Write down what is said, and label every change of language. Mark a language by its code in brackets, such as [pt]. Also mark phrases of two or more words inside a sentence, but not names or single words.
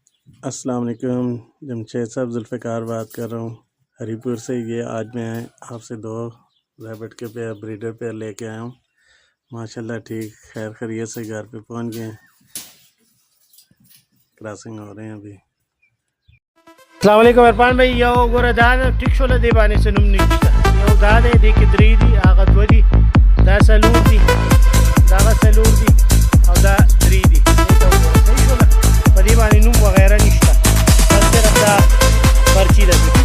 [ar] السلام علیکم، [ur] جمشید صاحب ذوالفقار بات کر رہا ہوں ہری پور سے۔ یہ آج میں آپ سے 2 ریبٹ کے [en] pair breeder pair [ur] لے کے آیا ہوں۔ ماشاءاللہ ٹھیک خیر خیریت سے گھر پہ پہنچ گئے ہیں، کراسنگ ہو رہے ہیں ابھی۔ [ar] السلام علیکم [ur] عرفان بھائی، [ps] یو ګوره دا ټیک شوله دی باندې څه نوم نشته، یو دا دی دې کې 3 دي، هغه 2 دي، دا څلور دي، دغه څلور دي او دا 3 دي. دې ته وګوره صحیح شوله، په دې باندې نوم وغیره نشته، بس صرف دا پرچی ده.